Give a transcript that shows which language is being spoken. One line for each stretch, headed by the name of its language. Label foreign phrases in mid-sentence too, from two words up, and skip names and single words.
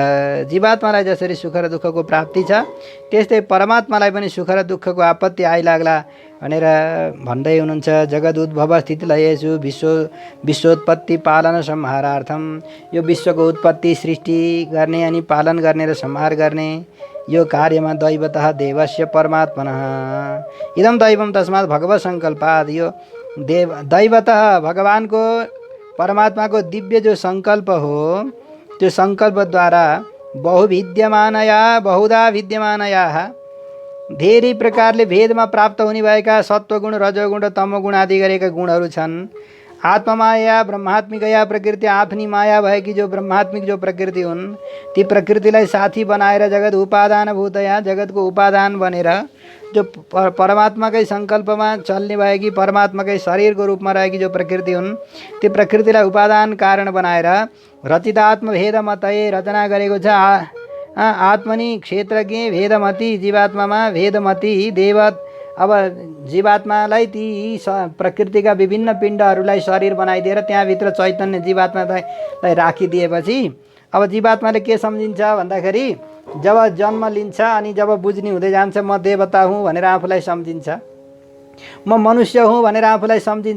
Nepali: जीवात्मालाई जसरी सुख र दुःखको प्राप्ति छ त्यस्तै परमात्मालाई पनि सुख र दुःखको आपत्ति आइलाग्ला भनेर भन्दै हुनुहुन्छ।
Sanskrit: जगदुद्भव स्थितिलयेषु विश्वोत्पत्ति पालन संहारार्थम।
Nepali: यो विश्वको उत्पत्ति, सृष्टि गर्ने अनि पालन गर्ने र संहार गर्ने यो कार्यमा
Sanskrit: दैवतः देवस्य परमात्मनः इदं दैवं तस्मात् भगवत् सङ्कल्पात्।
Nepali: यो दैवतः भगवानको परमात्माको दिव्य जो सङ्कल्प हो त्यो सङ्कल्पद्वारा
Sanskrit: बहुविद्यमानया बहुधा विद्यमानयाः
Nepali: धेरै प्रकारले भेदमा प्राप्त हुने भएका सत्वगुण, रजोगुण र तमोगुण आदि गरेका गुणहरू छन्।
Sanskrit: आत्ममाया ब्रह्मात्मिकया प्रकृति,
Nepali: आफ्नी माया भएकी जो ब्रह्मात्मिक जो प्रकृति हुन् ती प्रकृतिलाई साथी बनाएर
Sanskrit: जगत उपादान भूतया,
Nepali: जगतको उपादान बनेर जो परमात्माकै सङ्कल्पमा चल्ने भएकी परमात्माकै शरीरको रूपमा रहेकी जो प्रकृति हुन् ती प्रकृतिलाई उपादान कारण बनाएर
Sanskrit: रचितात्म भेदमतये
Nepali: रचना गरेको छ।
Sanskrit: आत्मनि क्षेत्रज्ञ भेदमती,
Nepali: जीवात्मामा भेदमती देव। अब जीवात्मालाई ती प्रकृतिका विभिन्न पिण्डहरूलाई शरीर बनाइदिएर त्यहाँभित्र चैतन्य जीवात्मालाई राखिदिएपछि अब जीवात्माले के सम्झिन्छ भन्दाखेरि जब जन्म लिन्छ अनि जब बुझ्ने हुँदै जान्छ म देवता हुँ भनेर आफूलाई सम्झिन्छ, म मनुष्य हुँ भनेर आफूलाई सम्झिन्छ।